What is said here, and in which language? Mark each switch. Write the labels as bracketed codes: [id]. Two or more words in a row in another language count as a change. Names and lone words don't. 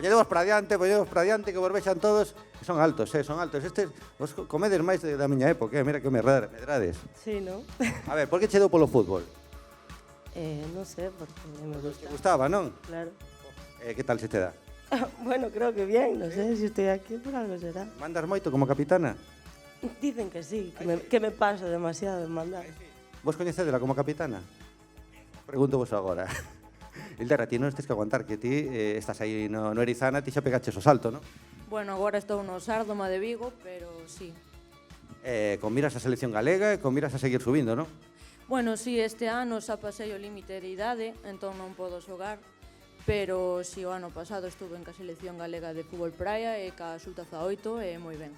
[gl] Poñedevos para diante, que vos vexan todos. Son altos, son altos. Estes, vos comedes máis da miña época, mira que medrades. Sí, non? A ver, por que che deu polo fútbol? Non sei, porque me gusta. Te gustaba, non? Claro. Que tal se te dá? [es] Bueno, creo que bien, no sé, si estoy aquí por algo será. [gl] Mandas moito como capitana? [es] Dicen que sí, que me paso demasiado en mandar. [gl] Vos coñecedela como capitana? Pregunto vos agora. Hilderra, ti non estes que aguantar, que ti estás aí no Erizana, ti xa pegaches o salto, non? Bueno, agora estou no Sárdoma de Vigo, pero sí. Con miras a selección galega e con miras a seguir subindo, non? Bueno, sí, este ano xa pasei o límite de idade, entón non podo xogar, pero si o ano pasado estuve en ca selección galega de fútbol praia e ca sub-18 e moi ben.